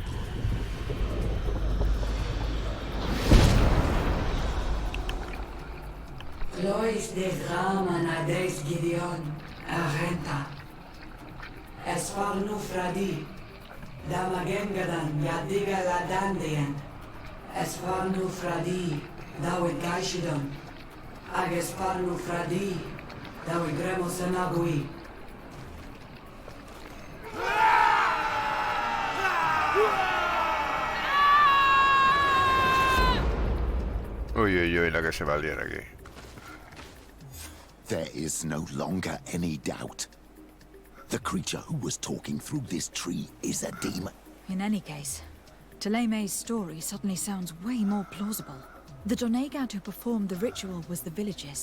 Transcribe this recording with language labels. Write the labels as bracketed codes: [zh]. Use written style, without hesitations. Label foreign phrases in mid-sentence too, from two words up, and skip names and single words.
[es] Lois de Raman ades Gideon, Arenta. Esfarnu fradi, Damagengadan, Yadiga Ladandian. Esfarnu fradi, Dawe Gaishidon. Agesfarnu fradi, Dawe Gremosanagui. Uy, uy, uy, la que se va a liar aquí. [en] There is no longer any doubt. The creature who was talking through this tree is a demon. In any case, Teleme's story suddenly sounds way more plausible. The Doneigad who performed the ritual was the villagers.